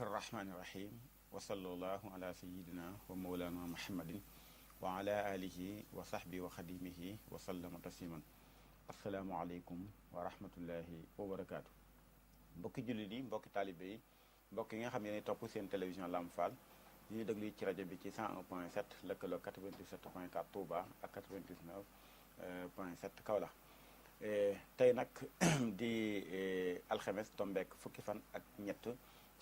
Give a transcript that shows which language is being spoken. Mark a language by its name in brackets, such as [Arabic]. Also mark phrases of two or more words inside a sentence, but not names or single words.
[Arabic] الرحمن الرحيم وصلى الله على سيدنا ومولانا محمد وعلى آله وصحبه وخديمه وسلم تسليما السلام عليكم ورحمة الله وبركاته [Wolof] mbokki jullit yi mbokki taalibe yi mbokk yi nga xam ne topp seen télévision Lamp Fall ñu déglu ci rajo bi ci 101.7 lëkkaloo 97.4 Touba ak 99.7 Kaolack tey nag di alxames tombeek fukki fan ak ñett ci